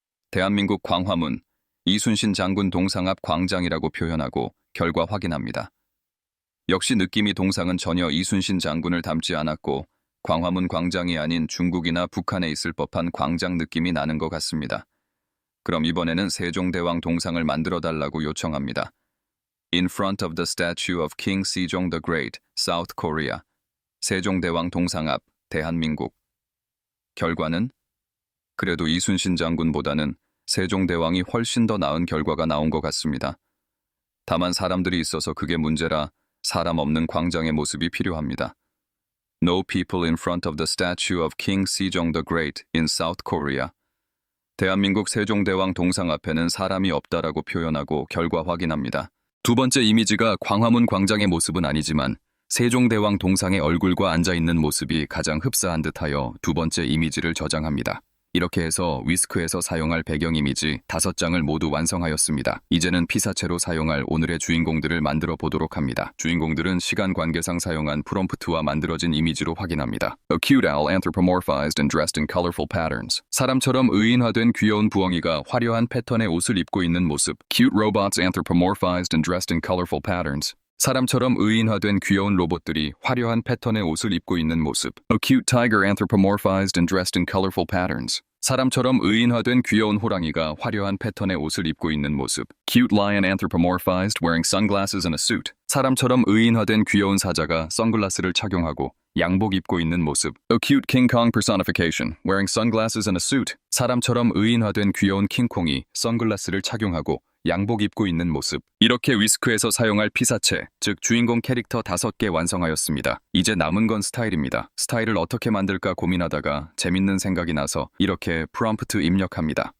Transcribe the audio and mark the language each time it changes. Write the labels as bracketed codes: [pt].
[ko] 대한민국 광화문, 이순신 장군 동상 앞 광장이라고 표현하고 결과 확인합니다. 역시 느낌이 동상은 전혀 이순신 장군을 닮지 않았고 광화문 광장이 아닌 중국이나 북한에 있을 법한 광장 느낌이 나는 것 같습니다. 그럼 이번에는 세종대왕 동상을 만들어달라고 요청합니다. [en] In front of the statue of King Sejong the Great, South Korea. [ko] 세종대왕 동상 앞, 대한민국. 결과는? 그래도 이순신 장군보다는 세종대왕이 훨씬 더 나은 결과가 나온 것 같습니다. 다만 사람들이 있어서 그게 문제라 사람 없는 광장의 모습이 필요합니다. [en] No people in front of the statue of King Sejong the Great in South Korea. [ko] 대한민국 세종대왕 동상 앞에는 사람이 없다라고 표현하고 결과 확인합니다. 두 번째 이미지가 광화문 광장의 모습은 아니지만 세종대왕 동상의 얼굴과 앉아있는 모습이 가장 흡사한 듯하여 두 번째 이미지를 저장합니다. 이렇게 해서 위스크에서 사용할 배경 이미지 5장을 모두 완성하였습니다. 이제는 피사체로 사용할 오늘의 주인공들을 만들어 보도록 합니다. 주인공들은 시간 관계상 사용한 프롬프트와 만들어진 이미지로 확인합니다. [en] A cute owl anthropomorphized and dressed in colorful patterns. [ko] 사람처럼 의인화된 귀여운 부엉이가 화려한 패턴의 옷을 입고 있는 모습. [en] Cute robots anthropomorphized and dressed in colorful patterns. [ko] 사람처럼 의인화된 귀여운 로봇들이 화려한 패턴의 옷을 입고 있는 모습. [en] A cute tiger anthropomorphized and dressed in colorful patterns. [ko] 사람처럼 의인화된 귀여운 호랑이가 화려한 패턴의 옷을 입고 있는 모습. [en] Cute lion anthropomorphized wearing sunglasses and a suit. [ko] 사람처럼 의인화된 귀여운 사자가 선글라스를 착용하고 양복 입고 있는 모습. [en] A cute King Kong personification wearing sunglasses and a suit. [ko] 사람처럼 의인화된 귀여운 킹콩이 선글라스를 착용하고 양복 입고 있는 모습. 이렇게 위스크에서 사용할 피사체, 즉 주인공 캐릭터 5개 완성하였습니다. 이제 남은 건 스타일입니다. 스타일을 어떻게 만들까 고민하다가 재밌는 생각이 나서 이렇게 프롬프트 입력합니다.